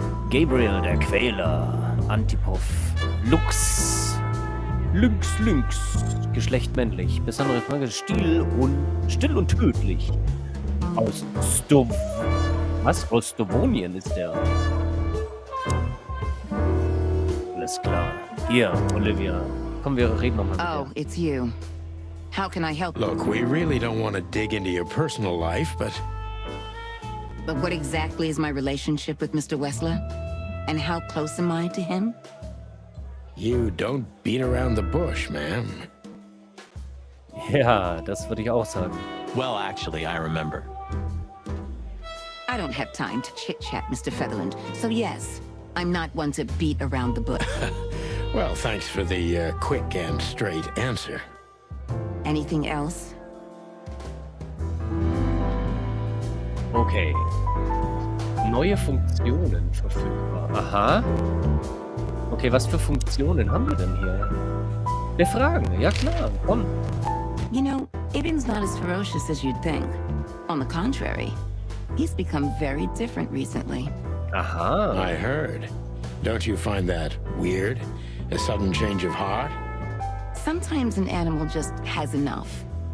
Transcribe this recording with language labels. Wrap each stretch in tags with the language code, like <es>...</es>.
<de>Gabriel, der Quäler. Antipov. Lux. Lynx. Geschlecht männlich. Besondere Frage. Still und tödlich. Aus Rostovonien ist der. Alles klar. Hier, Olivia. Komm, wir reden nochmal mit</de> <en>Oh, it's you. How can I help you? Look, we really don't want to dig into your personal life, but But what exactly is my relationship with Mr. Wessler? And how close am I to him? you don't beat around the bush, ma'am.</en> <de>Ja, das würde ich auch sagen.</de> <en>Well, actually, I remember. I don't have time to chit-chat, Mr. Featherland. So yes, I'm not one to beat around the bush. Well, thanks for the quick and straight answer. Anything else? Okay.</en> <de>Neue Funktionen verfügbar. Aha. Okay, was für Funktionen haben wir denn hier? Befragen, ja klar, komm.</de> <en>You know, Ibn's not as ferocious as you'd think. On the contrary, he's become very different recently. Aha. I heard. Don't you find that weird? A sudden change of heart? Sometimes an animal just has enough.</en>